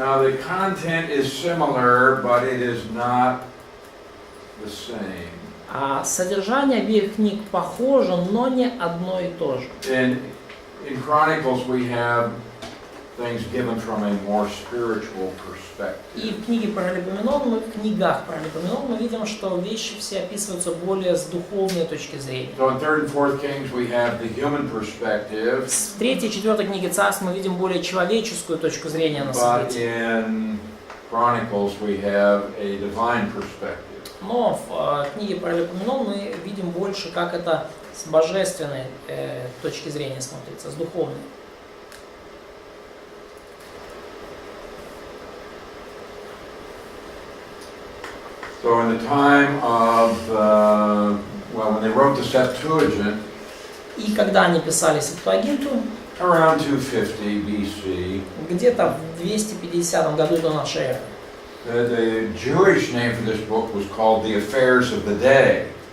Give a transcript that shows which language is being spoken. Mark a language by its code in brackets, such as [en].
[en] Now the content is similar, but it is not the same. [ru] А содержание обеих книг похоже, но не одно и то же. [en] In Chronicles we have things given from a more spiritual perspective. [ru] И в книге Паралипоменон, в книгах Паралипоменон мы видим, что вещи все описываются более с духовной точки зрения. [en] So in 3rd and 4th Kings we have the human perspective. [ru] В 3 и 4 книге Царств мы видим более человеческую точку зрения на события. [en] But in Chronicles we have a divine perspective. [ru] Но в книге Паралипоменон мы видим больше, как это с божественной точки зрения смотрится, с духовной. [en] So in the time of, when they wrote the Septuagint, [ru] И когда они писали Септуагинту, [en] around 250 BC, [ru] где-то в 250 году до нашей эры, [en] the Jewish name for this book was called The Affairs of the Day.